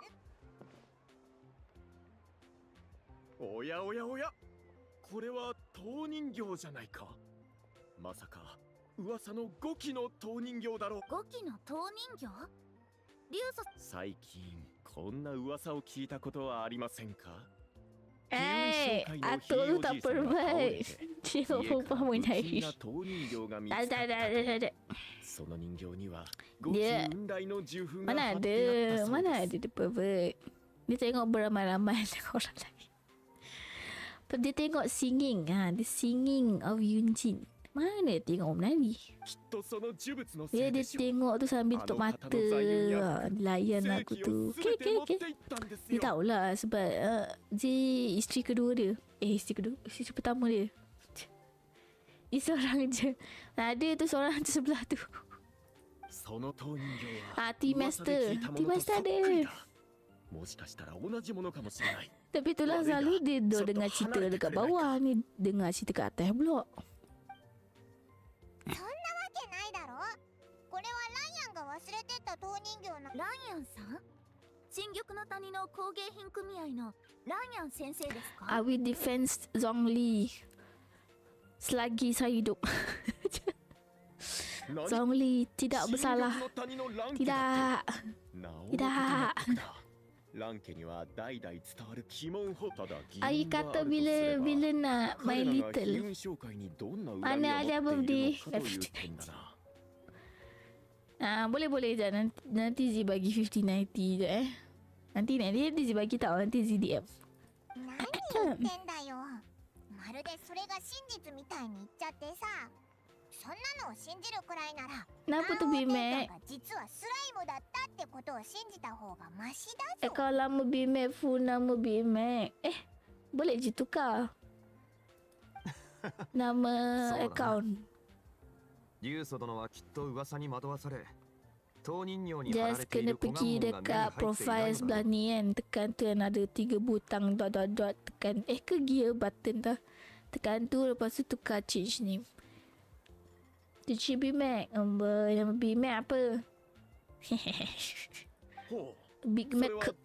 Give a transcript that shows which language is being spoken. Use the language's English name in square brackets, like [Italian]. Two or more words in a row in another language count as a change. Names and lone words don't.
[Japanese] おやおやおや、これは陶人形じゃないか。まさか噂の5機の陶人形だろう。 5機の陶人形？最近こんな噂を聞いたことはありませんか。 [Malay] Aku tak pervert. Dia perempuan pun Irish. Tak. [Japanese] その人形には [Malay] Dia mana ada dia pervert. Dia tengok beramai-ramai orang lain. Dia tengok singing, dia [English] singing of [Malay] Yunjin. Mana dia tengok menari? Dia tengok tu sambil tutup mata. Layan aku tu. Okay. Dia tahulah sebab Zee isteri kedua dia. Isteri pertama dia. Dia seorang je. Ada tu seorang tu sebelah tu. Tea Master. Tea Master ada. Tapi itulah selalu dia dengar cerita dekat bawah ni, dengar cerita kat atas pula. [Japanese] そんなわけないだろ。これはライアンが忘れてった陶人形の。ライアンさん？新玉の谷の工芸品組合のライアン先生ですか？ [English] I will defend Zhongli [Malay] selagi saya hidup. Zhongli tidak bersalah. Tidak. Ayah kata bila nak My Little. Mana ada birthday? Boleh je. Nanti Zee bagi 50-90 je Nanti Zee bagi tau. Nanti Zee DM. [Japanese] 何言ってんだよ。まるでそれが真実みたいに言っちゃってさ。そんなのを信じるくらいなら、 [Malay] Kenapa tu BMAX? [Japanese] 実はスライムだったってことを信じた方がマシだぞ。 [Malay] Kalau lama BMAX full nama BMAX. Boleh je tukar nama account. [Japanese] リュウソ殿はきっと噂に惑わされ、陶人形に貼ら [Malay] Just [Japanese] れてい [Malay] kena [Japanese] る小 [Malay] pergi [Japanese] 眼紋が目に [Malay] dekat [Japanese] 入ってい [Malay] profile [Japanese] ないの [Malay] sebelah [Japanese] だ。 [Malay] ni kan. Tekan tu yang ada 3 butang dot tekan. Ke gear button dah. Tekan tu lepas tu tukar [English] change name. [Malay] Tu cik BMAX. Nama BMAX apa? [Japanese] ほビッグう。それはマック。